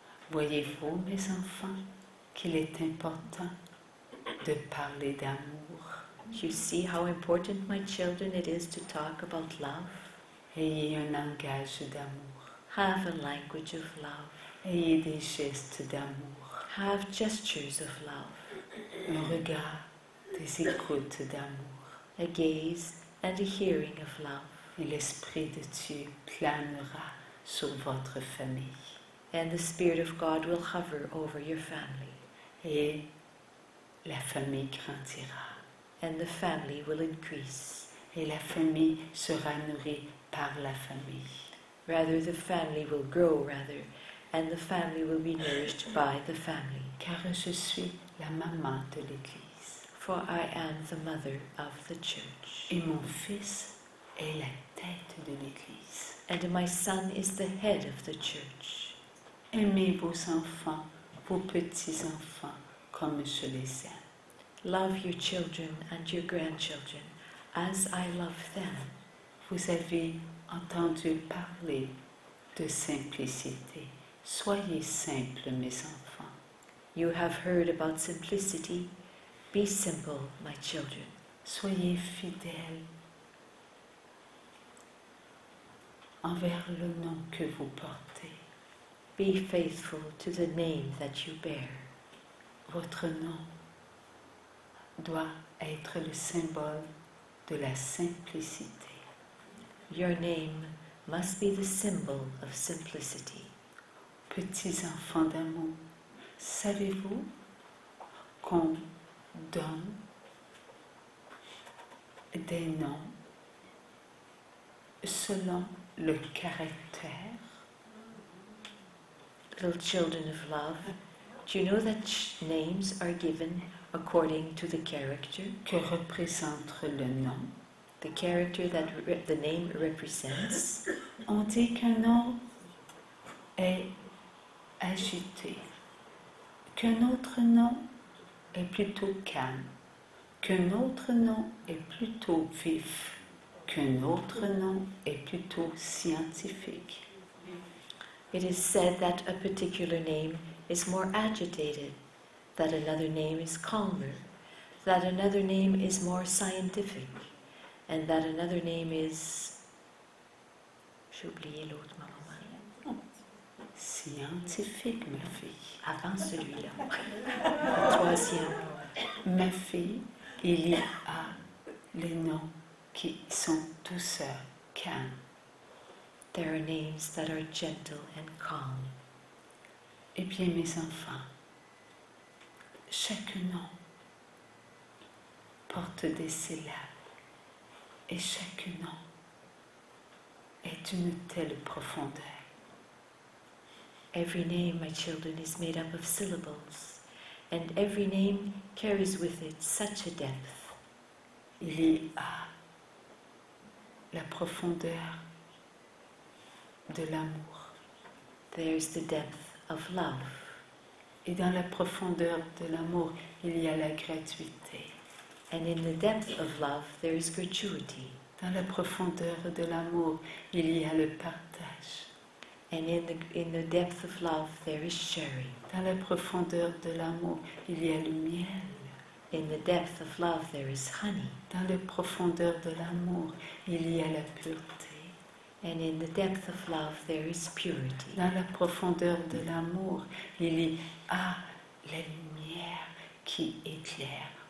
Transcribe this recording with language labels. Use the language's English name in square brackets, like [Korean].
[French] Voyez-vous, mes enfants, qu'il est important de parler d'amour. [English] You see how important, my children, it is to talk about love? [French] Ayez un langage d'amour. [English] Have a language of love. [French] Ayez des gestes d'amour. [English] Have gestures of love. [French] Un regard, des écoutes d'amour. [English] A gaze and a hearing of love. [French] Et l'Esprit de Dieu planera sur votre famille. [English] And the Spirit of God will hover over your family. [French] Et la famille grandira. [English] And the family will increase. [French] Et la famille sera nourrie par la famille. [English] Rather, the family will grow, and the family will be nourished by the family. [French] Car je suis la maman de l'Église. [English] For I am the mother of the church. [French] Et mon fils est la tête de l'Église. [English] And my son is the head of the church. [French] Aimez vos enfants, vos petits-enfants, comme je les aime. [English] Love your children and your grandchildren as I love them. [French] Vous avez entendu parler de simplicité. Soyez simples, mes enfants. [English] You have heard about simplicity. Be simple, my children. [French] Soyez fidèles envers le nom que vous portez. [English] Be faithful to the name that you bear. [French] Votre nom doit être le symbole de la simplicité. [English] Your name must be the symbol of simplicity. [French] Petits enfants d'amour, savez-vous qu'on donne des noms selon le caractère? [English] Little children of love, do you know that names are given according to the character [French] que représente le nom? [English] the character that the name represents. [French] On dit qu'un nom est agité, qu'un autre nom est plutôt calme, qu'un autre nom est plutôt vif, qu'un autre nom est plutôt scientifique. [English] It is said that a particular name is more agitated, that another name is calmer, that another name is more scientific, and that another name is... [French] J'ai oublié l'autre, maman. Scientifique, ma fille. Avant celui-là. Le troisième. Ma fille, il y a les noms qui sont douceurs, calmes. [English] There are names that are gentle and calm. [French] Eh bien, mes enfants, chaque nom porte des syllabes et chaque nom est d'une telle profondeur. [English] Every name, my children, is made up of syllables, and every name carries with it such a depth. [French] Il y a la profondeur de l'amour. [English] There's the depth of love. [French] Et dans la profondeur de l'amour, il y a la gratuité. [English] And in the depth of love, there is gratuity. [French] Dans la profondeur de l'amour, il y a le partage. [English] And in the depth of love, there is sharing. [French] Dans la profondeur de l'amour, il y a le miel. [English] In the depth of love, there is honey. [French] Dans la profondeur de l'amour, il y a la pureté. [English] And in the depth of love, there is purity. [French] Dans la profondeur de l'amour, il y a la lumière qui éclaire.